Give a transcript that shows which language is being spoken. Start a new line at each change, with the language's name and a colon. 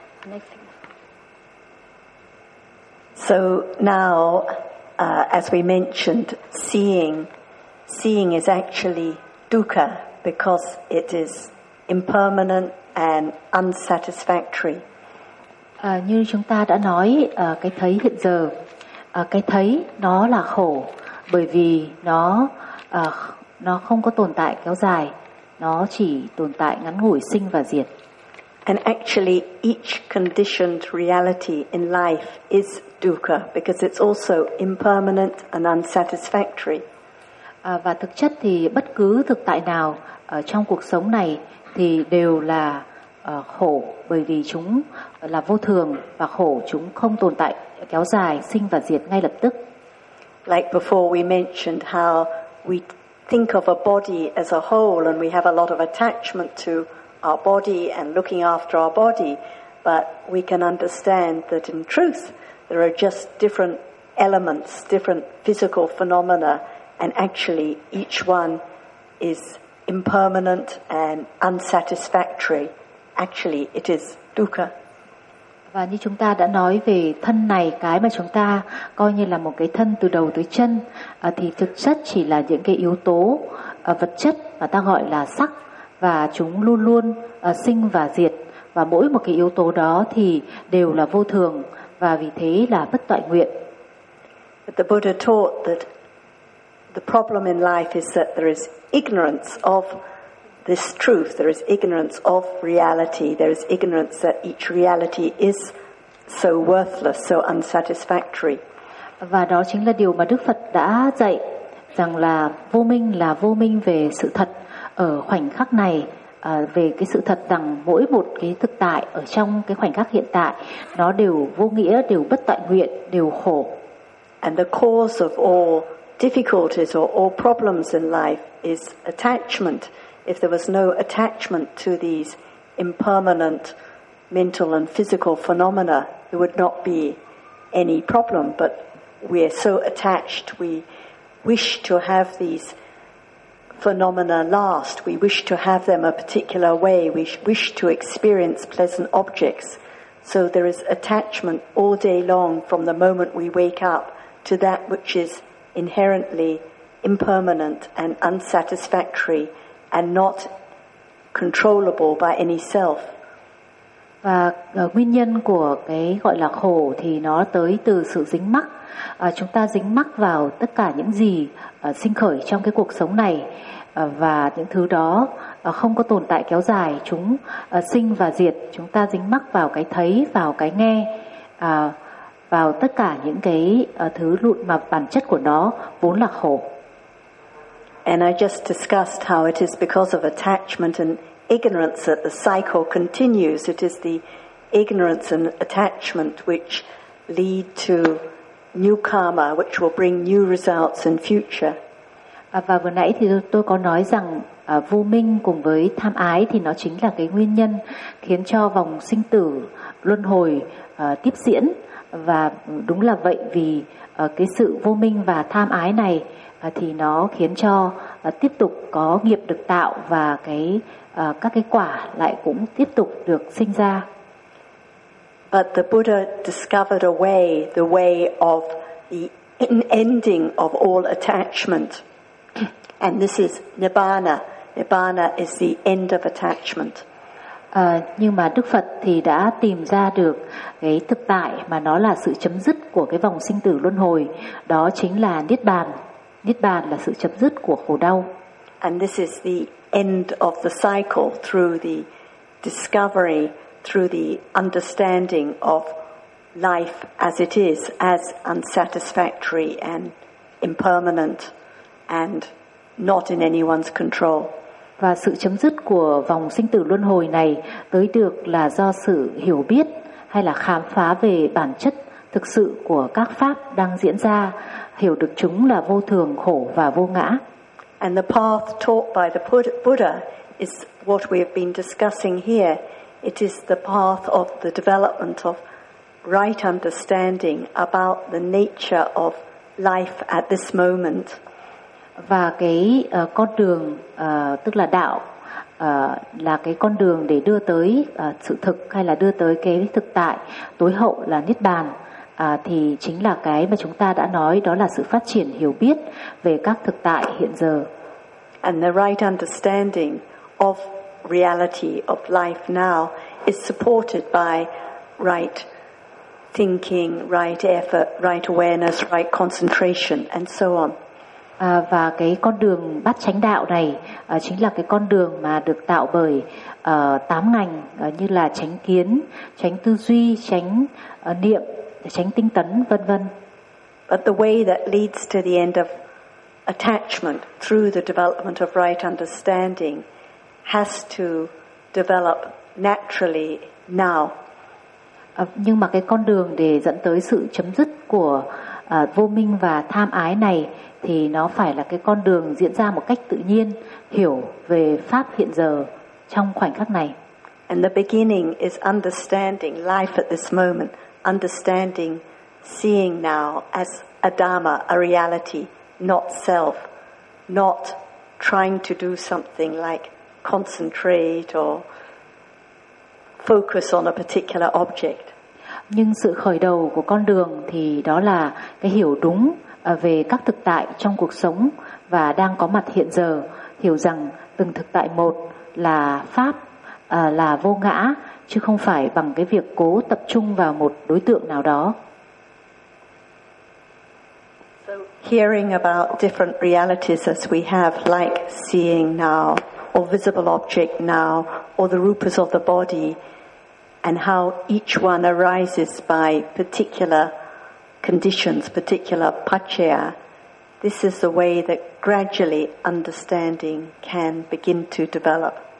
English: Next. So now, as we mentioned, seeing is actually dukkha because it is impermanent and unsatisfactory.
Vietnamese: Như chúng ta đã nói, cái thấy hiện giờ, cái thấy nó là khổ bởi vì nó không có tồn tại kéo dài, nó chỉ tồn tại ngắn ngủi, sinh và diệt.
English: And actually each conditioned reality in life is dukkha because it's also impermanent and unsatisfactory.
Vietnamese: Và thực chất thì bất cứ thực tại nào trong cuộc sống này thì đều là khổ bởi vì chúng là vô thường và khổ, chúng không tồn tại kéo dài, sinh và diệt ngay lập tức.
English: Like before we mentioned how we think of a body as a whole and we have a lot of attachment to our body and looking after our body, but we can understand that in truth there are just different elements, different physical phenomena, and actually each one is impermanent and unsatisfactory. Actually, it is dukkha.
Vietnamese: Và như chúng ta đã nói về thân này, cái mà chúng ta coi như là một cái thân từ đầu tới chân, thì thực chất chỉ là những cái yếu tố vật chất mà ta gọi là sắc, và chúng luôn luôn sinh và diệt, và mỗi một cái yếu tố đó thì đều là vô thường và vì thế là bất toại nguyện.
English: But the Buddha taught that the problem in life is that there is ignorance of this truth, there is ignorance of reality, there is ignorance that each reality is so worthless, so unsatisfactory.
Vietnamese: Và đó chính là điều mà Đức Phật đã dạy, rằng là vô minh về sự thật ở khoảnh khắc này, về cái sự thật rằng mỗi một cái thực tại ở trong cái khoảnh khắc hiện tại nó đều vô nghĩa, đều bất tại nguyện, đều khổ.
English: And the cause of all difficulties or all problems in life is attachment. If there was no attachment to these impermanent mental and physical phenomena, there would not be any problem. But we are so attached, we wish to have these phenomena last. We wish to have them a particular way. We wish to experience pleasant objects. So there is attachment all day long from the moment we wake up to that which is inherently impermanent and unsatisfactory and not controllable by any self.
Vietnamese: Và nguyên nhân của cái gọi là khổ thì nó tới từ sự dính mắc. Chúng ta dính mắc vào tất cả những gì sinh khởi trong cái cuộc sống này, và những thứ đó không có tồn tại kéo dài, chúng sinh và diệt. Chúng ta dính mắc vào cái thấy, vào cái nghe, vào tất cả những cái thứ lụn mà bản chất của nó vốn là khổ.
English: And I just discussed how it is because of attachment and ignorance that the cycle continues. It is the ignorance and attachment which lead to new karma, which will bring new results in future.
Vietnamese: Và vừa nãy thì tôi có nói rằng vô minh cùng với tham ái thì nó chính là cái nguyên nhân khiến cho vòng sinh tử luân hồi tiếp diễn. Và đúng là vậy, vì cái sự vô minh và tham ái này thì nó khiến cho tiếp tục có nghiệp được tạo, và cái các cái quả lại cũng tiếp tục được sinh ra.
English: But the Buddha discovered a way, the way of the ending of all attachment. And this is Nibbana. Nibbana is the end of attachment.
Vietnamese: Nhưng mà Đức Phật thì đã tìm ra được cái thực tại mà nó là sự chấm dứt của cái vòng sinh tử luân hồi, đó chính là Niết Bàn. Niết Bàn là sự chấm dứt của khổ đau.
English: And this is the end of the cycle through the discovery, through the understanding of life as it is, as unsatisfactory and impermanent and not in anyone's control.
Vietnamese: Và sự chấm dứt của vòng sinh tử luân hồi này tới được là do sự hiểu biết hay là khám phá về bản chất thực sự của các pháp đang diễn ra, hiểu được chúng là vô thường, khổ và vô ngã.
English: And the path taught by the Buddha is what we have been discussing here. It is the path of the development of right understanding about the nature of life at this moment.
Vietnamese: Và cái con đường tức là đạo là cái con đường để đưa tới sự thực, hay là đưa tới cái thực tại tối hậu là Niết Bàn, thì chính là cái mà chúng ta đã nói, đó là sự phát triển hiểu biết về các thực tại hiện giờ.
English: and the right understanding of reality, of life now, is supported by right thinking, right effort, right awareness, right concentration, and so on.
Vietnamese: Và cái con đường bát chánh đạo này chính là cái con đường mà được tạo bởi tám ngành như là chánh kiến, chánh tư duy, chánh niệm, chánh tinh tấn, vân vân.
English: But the way that leads to the end of attachment through the development of right understanding has to develop naturally now.
Vietnamese: Nhưng mà cái con đường để dẫn tới sự chấm dứt của vô minh và tham ái này thì nó phải là cái con đường diễn ra một cách tự nhiên, hiểu về pháp hiện giờ trong khoảnh khắc này.
English: And the beginning is understanding life at this moment, understanding seeing now as a dharma, a reality, not self, not trying to do something like concentrate or focus on a particular object.
Vietnamese: Nhưng sự khởi đầu của con đường thì đó là cái hiểu đúng về các thực tại trong cuộc sống và đang có mặt hiện giờ, hiểu rằng từng thực tại một là pháp, là vô ngã, chứ không phải bằng cái việc cố tập trung vào một đối tượng nào đó.
English: Hearing about different realities as we have, like seeing now, or visible object now, or the rupas of the body, and how each one arises by particular conditions, particular paccaya, this is the way that gradually understanding can begin to develop.